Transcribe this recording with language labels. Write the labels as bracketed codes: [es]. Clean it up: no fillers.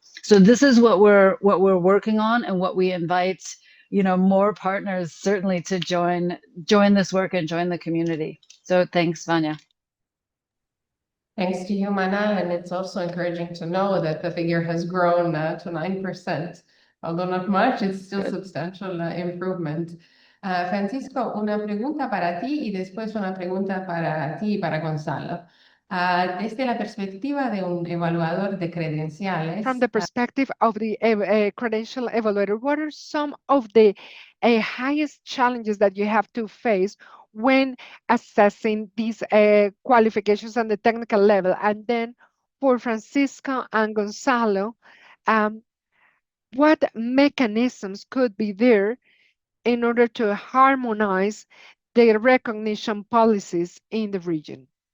[en] So this is what we're working on, and what we invite, more partners certainly to join this work and join the community. So thanks, Vanja. Thanks to you, Manal, and it's also encouraging to know that the figure has grown to 9%. Although not much, it's still substantial improvement. [es] Francisco, una pregunta para ti y después una pregunta para ti y para Gonzalo. Desde la perspectiva de un evaluador de credenciales. [en] From the perspective of the credential evaluator, what are some of the highest challenges that you have to face when assessing these qualifications on the technical level? And then for Francisco and Gonzalo, what mechanisms could be there in order to harmonize the recognition policies in the region?